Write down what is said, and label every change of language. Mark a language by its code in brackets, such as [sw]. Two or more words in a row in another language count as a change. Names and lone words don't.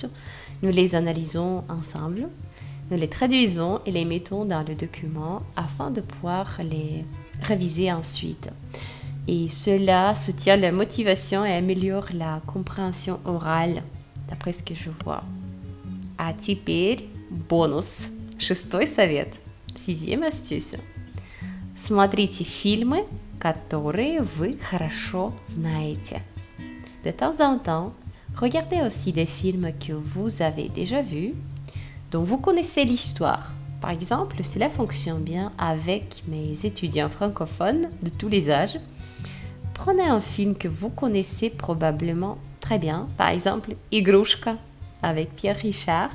[fr] Nous les analysons ensemble. Nous les traduisons et les mettons dans le document afin de pouvoir les réviser ensuite. Et cela soutient la motivation et améliore la compréhension orale, d'après ce que je vois. [ru] А теперь бонус. Шестой совет. [fr] Sixième astuce. [ru] Смотрите фильмы, которые вы хорошо знаете. [fr] De temps en temps, regardez aussi des films que vous avez déjà vus, dont vous connaissez l'histoire. Par exemple, cela fonctionne bien avec mes étudiants francophones de tous les âges. Prenez un film que vous connaissez probablement très bien, par exemple Igrushka avec Pierre Richard.